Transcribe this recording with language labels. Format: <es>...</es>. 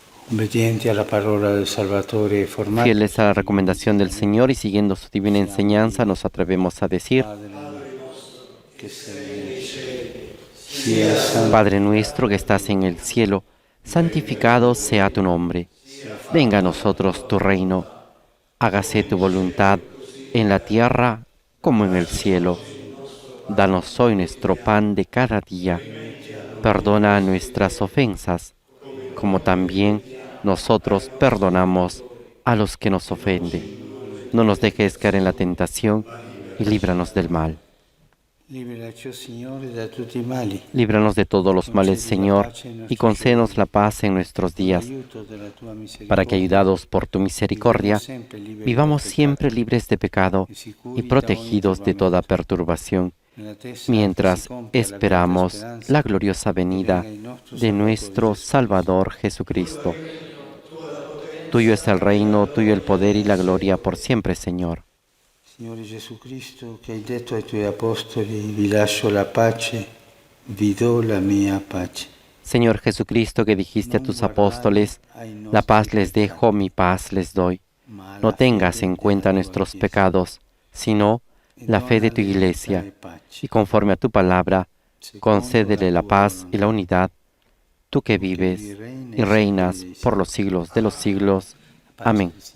<it>Obbedienti alla parola del Salvatore e formati</it> <es>Fieles a la recomendación del Señor y siguiendo su divina enseñanza, nos atrevemos a decir:</es> <it>che sei nei cieli, sia santificato</it> <es>Padre nuestro que estás en el cielo, santificado sea tu nombre. Venga a nosotros tu reino. Hágase tu voluntad en la tierra como en el cielo. Danos hoy nuestro pan de cada día. Perdona nuestras ofensas, como también nosotros perdonamos a los que nos ofenden. No nos dejes caer en la tentación y líbranos del mal.</es> <it>Liberaci, Signore, da tutti i mali.</it> <es>Líbranos de todos los males, Señor, y concédenos la paz en nuestros días, para que, ayudados por tu misericordia, vivamos siempre libres de pecado y protegidos de toda perturbación, mientras esperamos la gloriosa venida de nuestro Salvador Jesucristo. Tuyo es el reino, tuyo el poder y la gloria por siempre, Señor.</es> <it>Signore Gesù Cristo, che hai detto ai tuoi apostoli, vi lascio la pace, vi do la mia pace.</it> <es>Señor Jesucristo, que dijiste a tus apóstoles, la paz les dejo, mi paz les doy. No tengas en cuenta nuestros pecados, sino la fe de tu Iglesia, y conforme a tu palabra, concédele la paz y la unidad, tú que vives y reinas por los siglos de los siglos. Amén.</es>